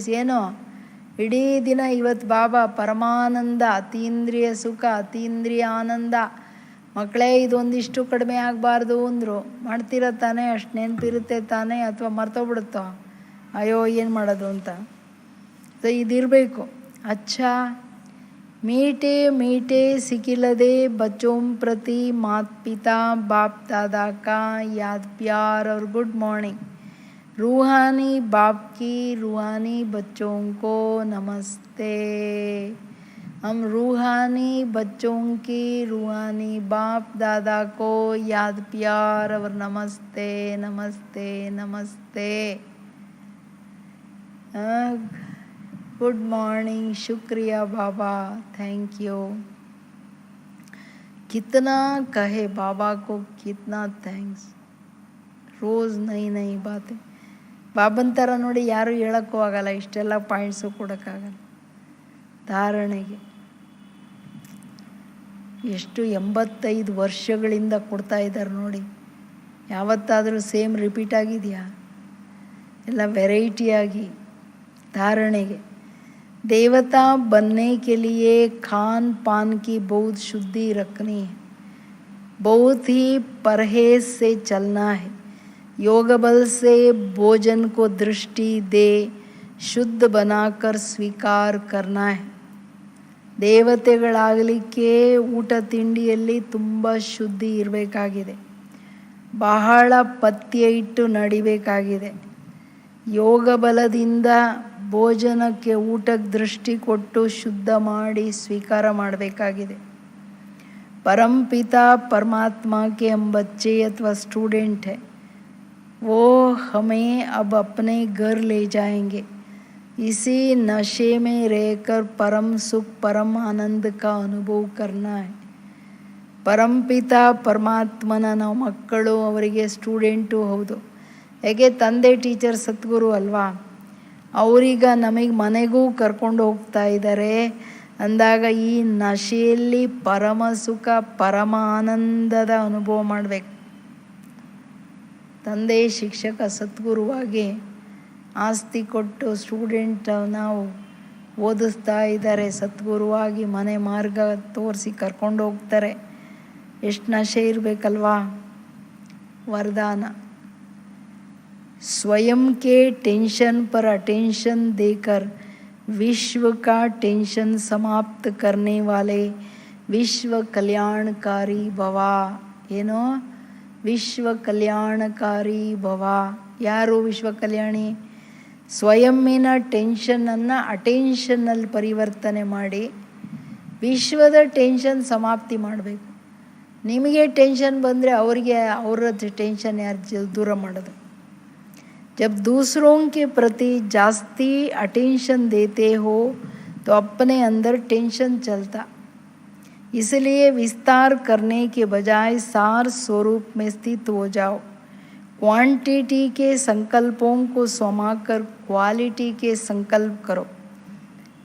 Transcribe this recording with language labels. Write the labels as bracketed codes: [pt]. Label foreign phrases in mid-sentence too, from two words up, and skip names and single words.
[kn] ಏನೋ ಇಡೀ ದಿನ ಇವತ್ತು ಬಾಬಾ ಪರಮಾನಂದ, ಅತೀಂದ್ರಿಯ ಸುಖ, ಅತೀಂದ್ರಿಯ ಆನಂದ. ಮಕ್ಕಳೇ ಇದೊಂದಿಷ್ಟು ಕಡಿಮೆ ಆಗಬಾರ್ದು ಅಂದರು. ಮಾಡ್ತಿರ ತಾನೇ? ಅಷ್ಟು ನೆನಪಿರುತ್ತೆ ತಾನೇ? ಅಥವಾ ಮರ್ತೋಗ್ಬಿಡುತ್ತೋ? ಅಯ್ಯೋ ಏನು ಮಾಡೋದು ಅಂತ. ಸೊ ಇದಿರಬೇಕು. [hi] ಅಚ್ಚಾ मीठे मीठे सिकिलदे बच्चों प्रति माता पिता बाप दादा का याद प्यार और [en] good morning. [hi] रूहानी बाप की रूहानी बच्चों को नमस्ते. हम रूहानी बच्चों की रूहानी बाप दादा को याद प्यार और नमस्ते नमस्ते नमस्ते. [en] good morning, शुक्रिया बाबा, thank you. [hi] कितना कहे बाबा को, कितना थैंक्स. रोज़ नई नई बातें. [kn] ಬಾಬನ್ ಥರ ನೋಡಿ ಯಾರು ಹೇಳೋಕ್ಕೂ ಆಗಲ್ಲ, ಇಷ್ಟೆಲ್ಲ ಪಾಯಿಂಟ್ಸು ಕೊಡೋಕ್ಕಾಗಲ್ಲ. ಧಾರಣೆಗೆ ಎಷ್ಟು 85 ವರ್ಷಗಳಿಂದ ಕೊಡ್ತಾ ಇದ್ದಾರೆ ನೋಡಿ. ಯಾವತ್ತಾದರೂ [en] same repeat [kn] ಆಗಿದೆಯಾ? ಎಲ್ಲ ವೆರೈಟಿಯಾಗಿ धारणेगे. [hi] देवता बनने के लिए खान पान की बहुत शुद्धि रखनी है, बहुत ही परहेज से चलना है. योग बल से भोजन को दृष्टि दे शुद्ध बनाकर स्वीकार करना है. [kn] ದೇವತೆಗಳಾಗಲಿಕ್ಕೆ ಊಟ ತಿಂಡಿಯಲ್ಲಿ ತುಂಬ ಶುದ್ಧಿ ಇರಬೇಕಾಗಿದೆ, ಬಹಳ ಪಥ್ಯ ಇಟ್ಟು ನಡಿಬೇಕಾಗಿದೆ. ಯೋಗ ಬಲದಿಂದ ಭೋಜನಕ್ಕೆ ಊಟಕ್ಕೆ ದೃಷ್ಟಿ ಕೊಟ್ಟು ಶುದ್ಧ ಮಾಡಿ ಸ್ವೀಕಾರ ಮಾಡಬೇಕಾಗಿದೆ. [hi] परमपिता परमात्मा के हम बच्चे अथवा स्टूडेंट हैं, वो हमें अब अपने घर ले जाएंगे. इसी नशे में रहकर परम सुख परम आनंद का अनुभव करना है. [kn] परमपिता परमात्मನ ನಾವು ಮಕ್ಕಳು, ಅವರಿಗೆ ಸ್ಟೂಡೆಂಟು ಹೌದು. ಹೇಗೆ ತಂದೆ ಟೀಚರ್ ಸದ್ಗುರು ಅಲ್ವಾ, ಅವರೀಗ ನಮಗೆ ಮನೆಗೂ ಕರ್ಕೊಂಡು ಹೋಗ್ತಾ ಇದ್ದಾರೆ ಅಂದಾಗ ಈ ನಶೆಯಲ್ಲಿ ಪರಮ ಸುಖ ಪರಮ ಆನಂದದ ಅನುಭವ ಮಾಡಬೇಕು. ತಂದೆ ಶಿಕ್ಷಕ ಸದ್ಗುರುವಾಗಿ ಆಸ್ತಿ ಕೊಟ್ಟು ಸ್ಟೂಡೆಂಟ್ ನಾವು ಓದಿಸ್ತಾ ಇದ್ದಾರೆ, ಸದ್ಗುರುವಾಗಿ ಮನೆ ಮಾರ್ಗ ತೋರಿಸಿ ಕರ್ಕೊಂಡು ಹೋಗ್ತಾರೆ. ಎಷ್ಟು ನಶೆ ಇರಬೇಕಲ್ವಾ. [hi] वरदान स्वयं के टेंशन पर अटेंशन देकर विश्व का टेंशन समाप्त करने वाले विश्व कल्याणकारी भवा. [kn] ಏನೋ ವಿಶ್ವ ಕಲ್ಯಾಣಕಾರಿ ಭವ. ಯಾರು ವಿಶ್ವ ಕಲ್ಯಾಣಿ? ಸ್ವಯಂನ ಟೆನ್ಷನನ್ನು ಅಟೆನ್ಷನ್ನಲ್ಲಿ ಪರಿವರ್ತನೆ ಮಾಡಿ ವಿಶ್ವದ ಟೆನ್ಷನ್ ಸಮಾಪ್ತಿ ಮಾಡಬೇಕು. ನಿಮಗೆ ಟೆನ್ಷನ್ ಬಂದರೆ ಅವರಿಗೆ ಅವರ ಟೆನ್ಷನ್ ಯಾರು ದೂರ ಮಾಡೋದು? [hi] जब दूसरों के प्रति जास्ती अटेंशन देते हो तो अपने अंदर टेंशन चलता. इसलिए विस्तार करने के बजाय सार स्वरूप में स्थित हो जाओ. क्वांटिटी के संकल्पों को समाकर क्वालिटी के संकल्प करो.